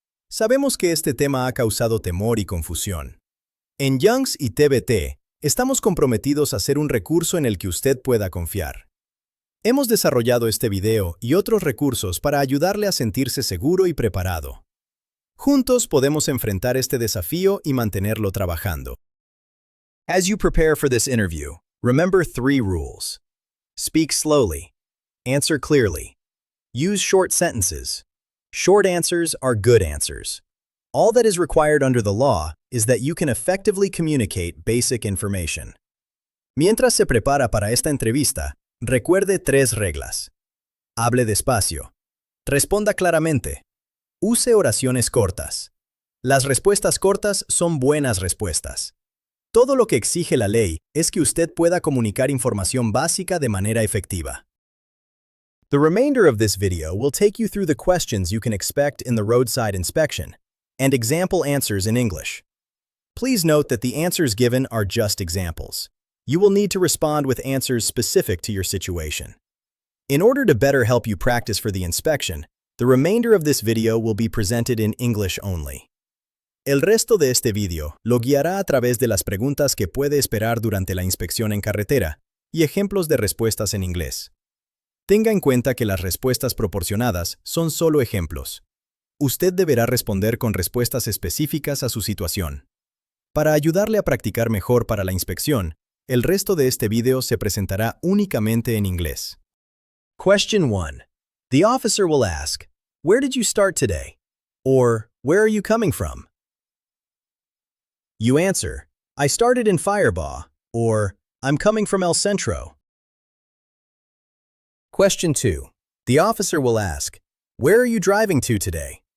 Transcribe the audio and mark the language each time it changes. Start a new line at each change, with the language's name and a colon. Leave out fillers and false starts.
Spanish: Sabemos que este tema ha causado temor y confusión. En Young's y TVT, estamos comprometidos a ser un recurso en el que usted pueda confiar. Hemos desarrollado este video y otros recursos para ayudarle a sentirse seguro y preparado. Juntos podemos enfrentar este desafío y mantenerlo trabajando.
English: As you prepare for this interview, remember 3 rules. Speak slowly. Answer clearly. Use short sentences. Short answers are good answers. All that is required under the law is that you can effectively communicate basic information.
Spanish: Mientras se prepara para esta entrevista, recuerde 3 reglas. Hable despacio. Responda claramente. Use oraciones cortas. Las respuestas cortas son buenas respuestas. Todo lo que exige la ley es que usted pueda comunicar información básica de manera efectiva.
English: The remainder of this video will take you through the questions you can expect in the roadside inspection and example answers in English. Please note that the answers given are just examples. You will need to respond with answers specific to your situation. In order to better help you practice for the inspection, the remainder of this video will be presented in English only.
Spanish: El resto de este video lo guiará a través de las preguntas que puede esperar durante la inspección en carretera y ejemplos de respuestas en inglés. Tenga en cuenta que las respuestas proporcionadas son solo ejemplos. Usted deberá responder con respuestas específicas a su situación. Para ayudarle a practicar mejor para la inspección, el resto de este video se presentará únicamente en inglés.
English: Question 1. The officer will ask, "Where did you start today?" Or, "Where are you coming from?" You answer, "I started in Firebaugh," or, "I'm coming from El Centro." Question 2. The officer will ask, "Where are you driving to today?"